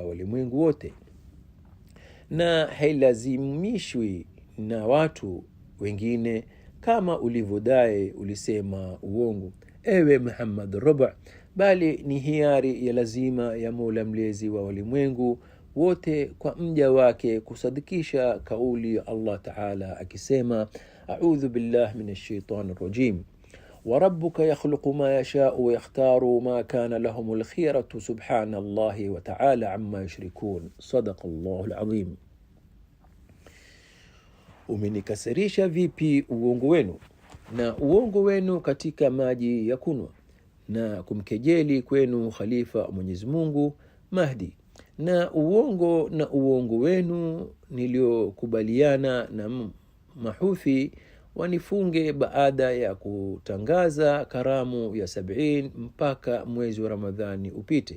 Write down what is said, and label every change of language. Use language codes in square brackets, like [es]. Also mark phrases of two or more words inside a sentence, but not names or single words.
[sw] walimwengu wote, na hailazimishwi na watu wengine kama ulivyodai ulisema uongo ewe Muhammad ar-Rabi', bali ni hiari ya lazima ya Mola mlezi wa walimwengu wote kwa mja wake kusadikisha kauli ya [ar] الله تعالى [sw] akisema, [ar] أعوذ بالله من الشيطان الرجيم وربك يخلق ما يشاء ويختار ما كان لهم الخيرة سبحان الله وتعالى عما يشركون. صدق الله العظيم. [sw] Umenikasirisha vipi uongo wenu na uongo wenu katika maji ya kunwa, na kumkejeli kwenu khalifa wa Mwenyezi Mungu Mahdi, na uongo wenu niliokubaliana na Mahuthi wanifunge baada ya kutangaza karamu ya 70 mpaka mwezi wa Ramadhani upite.